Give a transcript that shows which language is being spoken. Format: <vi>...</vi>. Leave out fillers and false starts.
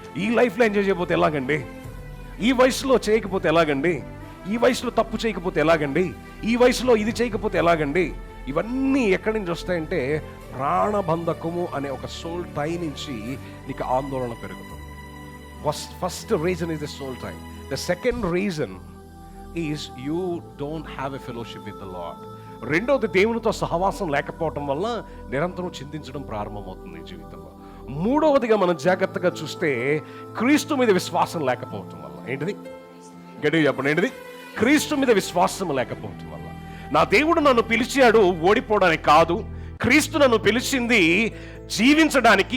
<te>ఈ లైఫ్లో ఎంజాయ్ చేయకపోతే ఎలాగండి? ఈ వయసులో చేయకపోతే ఎలాగండి? ఈ వయసులో తప్పు చేయకపోతే ఎలాగండి? ఈ వయసులో ఇది చేయకపోతే ఎలాగండి? ఇవన్నీ ఎక్కడి నుంచి వస్తాయంటే ప్రాణబంధకము అనే ఒక సోల్ టై నుంచి నీకు ఆందోళన పెరుగుతుంది.</te> <en>First reason is the soul tie. The second reason is you don't have a fellowship with the Lord.</en> <te>రెండోది, దేవునితో సహవాసం లేకపోవటం వల్ల నిరంతరం చింతించడం ప్రారంభమవుతుంది జీవితంలో. మూడవదిగా మనం జాగ్రత్తగా చూస్తే క్రీస్తు మీద విశ్వాసం లేకపోవటం వల్ల. ఏంటిది? గట్టిగా చెప్పండి. ఏంటిది? క్రీస్తు మీద విశ్వాసం లేకపోవటం వల్ల. నా దేవుడు నన్ను పిలిచాడు ఓడిపోవడానికి కాదు. క్రీస్తు నన్ను పిలిచింది జీవించడానికి.</te>